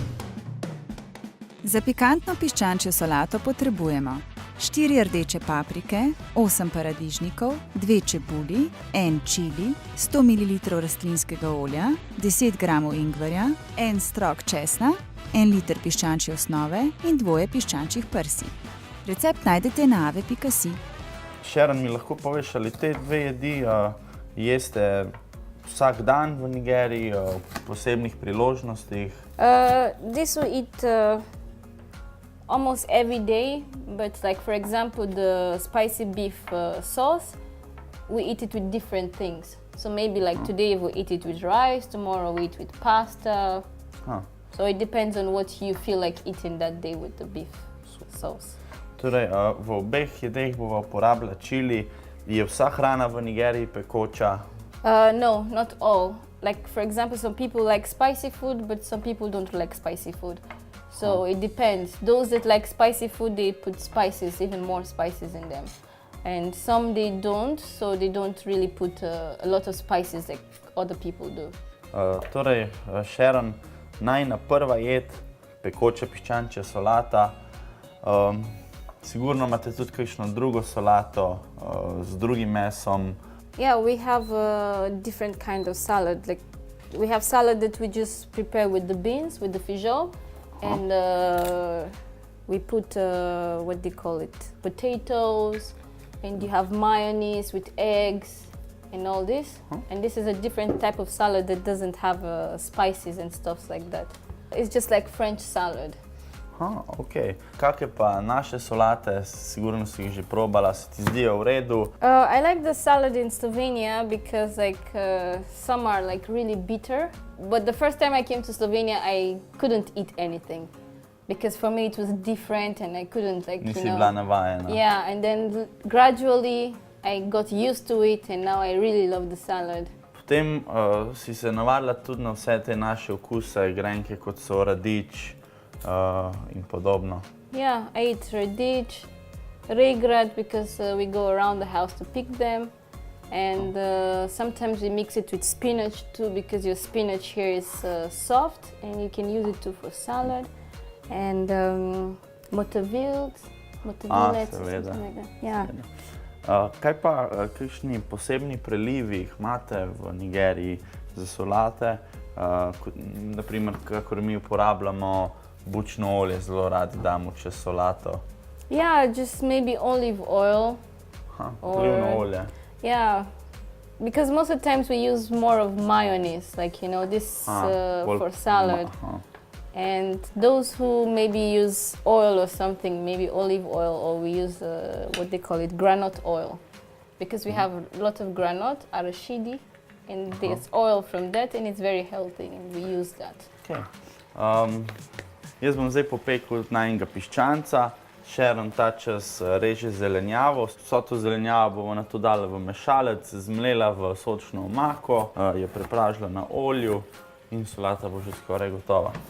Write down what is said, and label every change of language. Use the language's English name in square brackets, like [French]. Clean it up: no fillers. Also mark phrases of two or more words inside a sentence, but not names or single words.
[Slovenian] Za pikantno piščančjo solato potrebujemo 4 rdeče paprike, 8 paradižnikov, 2 čebuli, 1 čili, 100 ml rastlinskega olja, 10 g ingverja, 1 strok česna, 1 liter piščančje osnove in 2 piščančjih prsi. Recept najdete na ave.si. Sharon, mi lahko poveš, ali te dve jedi jeste vsak dan v Nigeriji, v posebnih priložnostih? [English] This we eat almost every day, but like for example the spicy beef sauce, we eat it with different things. So maybe like today we eat it with rice, tomorrow we eat with pasta. So it depends on what you feel like eating that day with the beef sauce. [Slovenian] Torej, v obeh jedeh bova uporabila čili. Je vsa hrana v Nigeriji pekoča? [English] No, not all. Like for example, some people like spicy food, but some people don't like spicy food. So it depends. Those that like spicy food, they put spices, even more spices in them. And some they don't, so they don't really put a lot of spices like other people do. [Slovenian] Torej, Sharon, najina prva jed, pekoča piščančja solata. Sigurno imate tudi kakšno drugo solato z drugim mesom. [English] Yeah, we have a different kind of salad. Like we have salad that we just prepare with the beans, with the feijoa, and we put what do you call it? Potatoes, and you have mayonnaise with eggs and all this. And this is a different type of salad that doesn't have spices and stuff like that. It's just like French salad. Aha, ok. [Slovenian] Kakšne pa naše solate, sigurno si jih že probala, se ti zdijo v redu? [English] I like the salad in Slovenia because some are like really bitter. But the first time I came to Slovenia, I couldn't eat anything because for me it was different and I couldn't [Slovenian] Nisi bila navajena. [English] Yeah, and then gradually I got used to it and now I really love the salad. [Slovenian] Potem si se navadila tudi na vse te naše okuse, grenke kot so radič in podobno. [English] Yeah, I eat [Slovenian] radič, regrat [English] because we go around the house to pick them. And sometimes we mix it with spinach too because your spinach here is soft and you can use it too for salad. And motavilec, [Slovenian] seveda. [English] something like that. Yeah. [Slovenian] Kaj pa, kakšni posebni prelivi imate v Nigeriji za solate? Naprimer, kakor mi uporabljamo bučno olje, zelo radi damo čez solato. [English] Yeah, just maybe olive oil. [Slovenian] Olivno olje. [English] Yeah, because most of the times we use more of mayonnaise, this for salad. And those who maybe use oil or something, maybe olive oil, or we use what they call it, granite oil. Because we have a lot of granite, arachidi, and there's oil from that and it's very healthy and we use that. Okay. [Slovenian] Jaz bom zdaj popekel najnega piščanca. Sharon ta čas reže zelenjavo. Vso to zelenjavo bomo nato dali v mešalec, zmlela v sočno omako, jo prepražila na olju in solata bo že skoraj gotova.